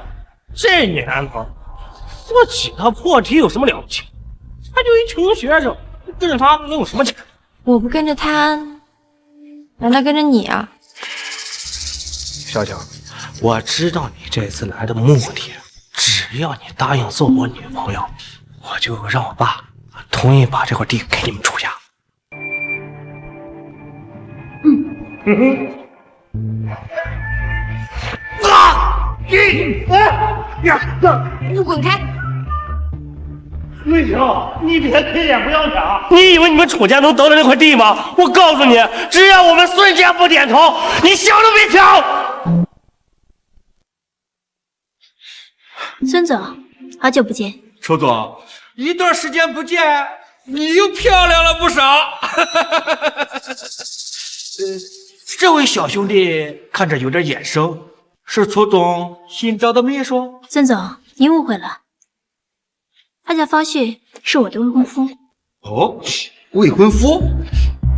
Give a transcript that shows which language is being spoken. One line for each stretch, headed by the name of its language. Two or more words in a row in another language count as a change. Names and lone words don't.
Chinese: 這年頭，做幾個破題有什麼了不起？他就一窮學生，跟着他能有什麼錢？我不跟着他，難道跟着你啊？小強，我知道你這次來的目的，只要你答應做我女朋友，我就讓我爸同意把這塊地給你們楚家。你滾開！瑞秋，你別黑臉不要臉！你以為你們楚家能得到那塊地嗎？我告訴你，只要我們孫家不點頭，你想都別想！孫總，好久不見。邱總，一段時間不見，你又漂亮了不少。這位小兄弟看着有點眼生，是邱總新招的秘書？孫總，您誤會了，他叫方旭，是我的未婚夫。哦，未婚夫？